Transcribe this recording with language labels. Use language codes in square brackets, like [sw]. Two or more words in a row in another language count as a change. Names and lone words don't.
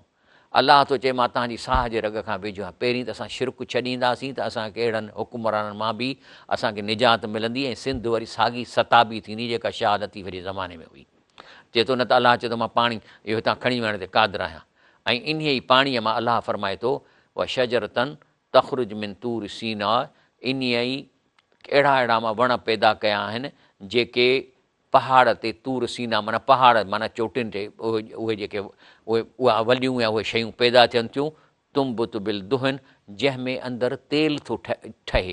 [sd] अलाह थो चए मां तव्हांजी साह जे रग खां वेझो आहियां। पहिरीं त असां शिरक छॾींदासीं त असांखे अहिड़नि हुकुमराननि मां बि असांखे निजात मिलंदी, ऐं सिंध वरी साॻी सताबी थींदी जेका शाह लतीफ़ जे ज़माने में हुई। चए थो न त अलाह चए थो मां पाणी इहो हितां खणी वञण ते क़ादिर आहियां। ऐं इन ई पाणीअ मां अलाह फरमाए थो [ar] وشجرة تخرج من طور سيناء, [sd] इन ई अहिड़ा अहिड़ा मां वण पैदा कया आहिनि जेके पहाड़ ते तूर सीना, माना पहाड़ माना चोटियुनि ते उहे जेके उहा वलियूं या उहे शयूं पैदा थियनि थियूं। [ar] تنبت بالدهن, [sd] जंहिंमें अंदरि तेल थो ठहे।